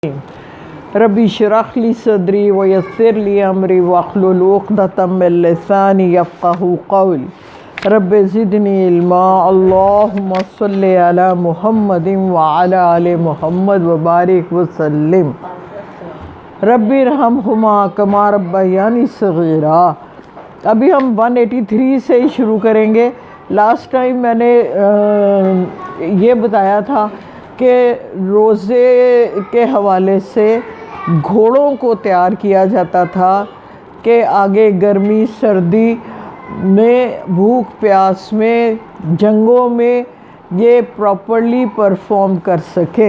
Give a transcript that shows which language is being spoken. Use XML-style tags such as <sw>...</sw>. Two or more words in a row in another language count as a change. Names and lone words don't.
<ar>رب اشرح لي صدري و يسر لي أمري واحلل عقدة من لساني يفقهوا قولي رب زدني علما. اللهم صل على محمد و على آل محمد و بارك و سلم. رب ارحمهما كما ربياني صغيرا.</ar> <hi>अभी हम 183 से ही शुरू करेंगे।</hi> <en>last time</en> <hi>मैंने ये बताया था कि रोज़े के हवाले से घोड़ों को तैयार किया जाता था कि आगे गर्मी सर्दी में, भूख प्यास में, जंगों में ये</hi> <en>properly perform</en> <hi>कर सकें।</hi>